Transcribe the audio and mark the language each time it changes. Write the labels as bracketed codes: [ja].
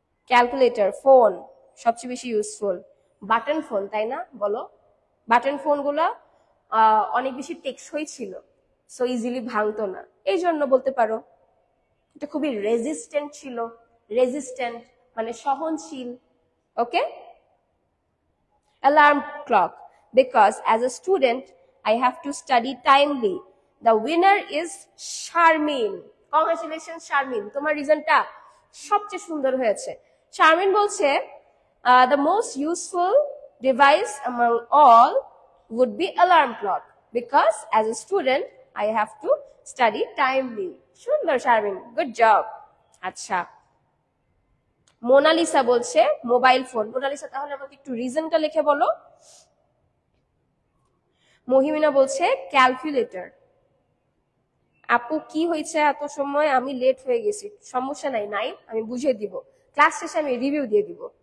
[bn] Calculator, phone সবচেয়ে বেশি useful. Button phone, তাই না? বলো, বাটন ফোনগুলো অনেক বেশি টেকসই ছিল, সো ইজিলি ভাঙতো না, এই জন্য বলতে পারো। এটা খুবই রেজিস্ট্যান্ট ছিল, রেজিস্ট্যান্ট মানে সহনশীল। ওকে। [en] Alarm clock, because as a student I have to study timely. The winner is Sharmin. [bn] Congratulations Sharmin, তোমার রিজনটা সবচেয়ে সুন্দর হয়েছে। [en] Sharmin বলছে the most useful device among all would be alarm clock because as a student I have to study timely. সুন্দর Sharmin, good job. [bn] আচ্ছা, Mona Lisa বলছে mobile phone. Mona Lisa তাহলে আমাকে একটু রিজনটা লিখে বলো। মহিমিনা বলছে ক্যালকুলেটর। আপু কি হয়েছে এত সময়, আমি লেট হয়ে গেছি। সমস্যা নাই, আমি বুঝিয়ে দিব, ক্লাস শেষে আমি রিভিউ দিয়ে দিব।